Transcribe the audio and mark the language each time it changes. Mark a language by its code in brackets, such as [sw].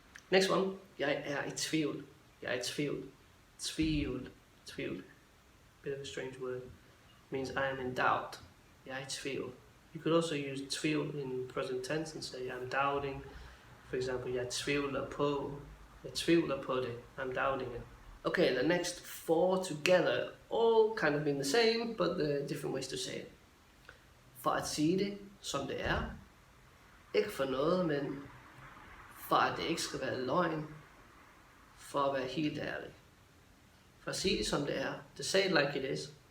[en] Next one, [da] jeg er i tvivl. Jeg er i tvivl. Tvivl. [en] Bit of a strange word. Means I am in doubt. [da] Jeg er i tvivl. [en] You could also use tvivl in present tense and say I'm doubting. For example, [da] jeg tvivler på det. [en] I'm doubting it. Okay, the next four together, all kind of mean the same, but there are different ways to say it. [da] For at sige det, som det er. Ikke for noget, men for at det ikke skal være løgn. For at være helt ærlig. For at sige det, som det er. [en] To say it like it is.